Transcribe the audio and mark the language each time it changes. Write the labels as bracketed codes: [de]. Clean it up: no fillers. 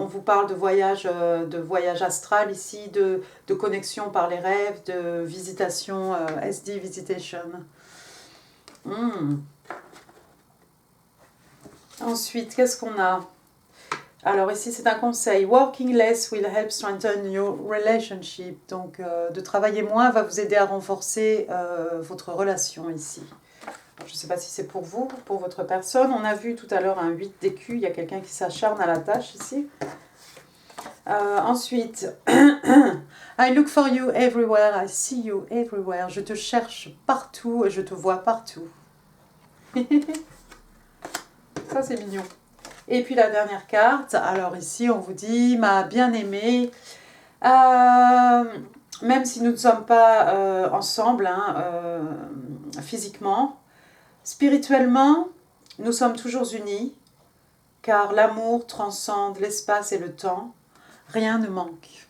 [fr] On vous parle de voyage astral ici, de connexion par les rêves, de visitation, SD visitation. Ensuite, qu'est-ce qu'on a? Alors ici, c'est un conseil. [en] Working less will help strengthen your relationship. [fr] Donc, de travailler moins va vous aider à renforcer votre relation ici. Alors, je ne sais pas si c'est pour vous, pour votre personne. On a vu tout à l'heure un 8 d'écu. Il y a quelqu'un qui s'acharne à la tâche ici. [en] Ensuite, I look for you everywhere. I see you everywhere. [fr] Je te cherche partout et je te vois partout. Ça, c'est mignon. Et puis la dernière carte, alors ici on vous dit, ma bien-aimée, même si nous ne sommes pas ensemble hein, physiquement, spirituellement, nous sommes toujours unis, car l'amour transcende l'espace et le temps, rien ne manque.